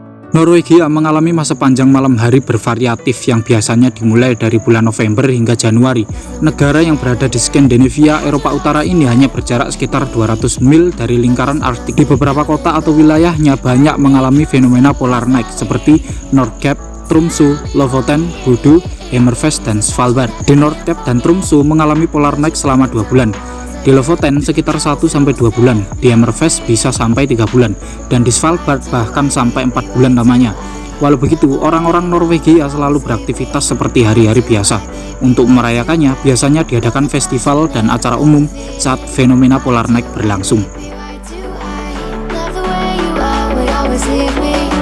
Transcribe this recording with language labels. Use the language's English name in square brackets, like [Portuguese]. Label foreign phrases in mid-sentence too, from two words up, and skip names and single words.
[Indonesian] Norwegia mengalami masa panjang malam hari bervariatif yang biasanya dimulai dari bulan November hingga Januari. Negara yang berada di Skandinavia, Eropa Utara ini hanya berjarak sekitar 200 mil dari lingkaran Arktik. Di beberapa kota atau wilayahnya banyak mengalami fenomena [English] polar night [Indonesian] seperti Nordkapp, Tromsø, Lofoten, Bodø, Hammerfest, dan Svalbard. Di Nordkapp dan Tromsø mengalami [English] polar night [Indonesian] selama 2 bulan. Di Lofoten sekitar 1-2 bulan, di Hammerfest bisa sampai 3 bulan, dan di Svalbard bahkan sampai 4 bulan lamanya. Walau begitu, orang-orang Norwegia selalu beraktivitas seperti hari-hari biasa. Untuk merayakannya, biasanya diadakan festival dan acara umum saat fenomena [English] polar night [Indonesian] berlangsung. [English] Love the way you are, would always leave me